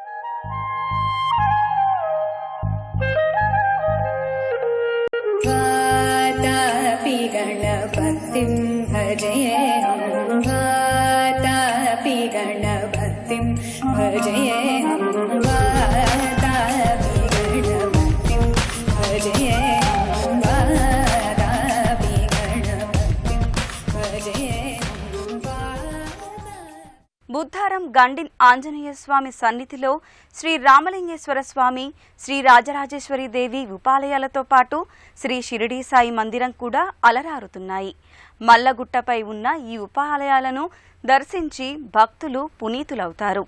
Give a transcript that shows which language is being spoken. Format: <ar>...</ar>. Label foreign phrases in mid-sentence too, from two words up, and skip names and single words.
<sa>वातापि गणपतिं भजेऽहं वातापि गणपतिं भजेऽहं वातापि गणपतिं भजेऽहं वातापि गणपतिं भजेऽहं</sa> <te>బుద్ధారం గండి ఆంజనేయ స్వామి సన్నిధిలో శ్రీ రామలింగేశ్వర స్వామి, శ్రీ రాజరాజేశ్వరి దేవి ఉపాలయాలతో పాటు శ్రీ షిరిడీ సాయి మందిరం కూడా అలరారుతున్నాయి. మల్లగుట్టపై ఉన్న ఈ ఉపాలయాలను దర్శించి భక్తులు పునీతులవుతారు.</te>